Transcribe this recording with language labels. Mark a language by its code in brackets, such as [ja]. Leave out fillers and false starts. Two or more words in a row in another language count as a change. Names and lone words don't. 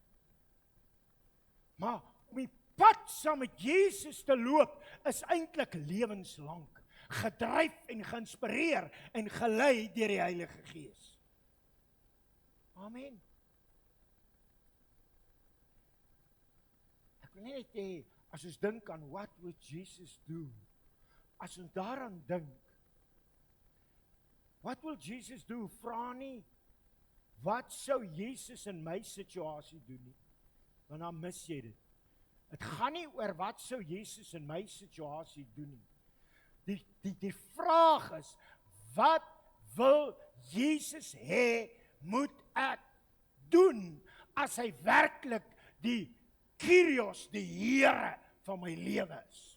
[af] Maar om die pad saam met Jesus te loop, is eintlik lewenslank, gedryf en geïnspireer en gelei deur die Heilige Gees. Amen. Ek wil net hê, as ons dink aan [en] what would Jesus do, [af] as ons daaraan dink, [en] what will Jesus do? [af] Vra nie, wat sou Jesus in my situasie doen nie? Want dan mis jy dit. Het gaan nie oor wat sou Jesus in my situasie doen nie. Die vraag is, wat wil Jesus hê moet ek doen as hy werklik die Kyrios, die Here van my lewe is?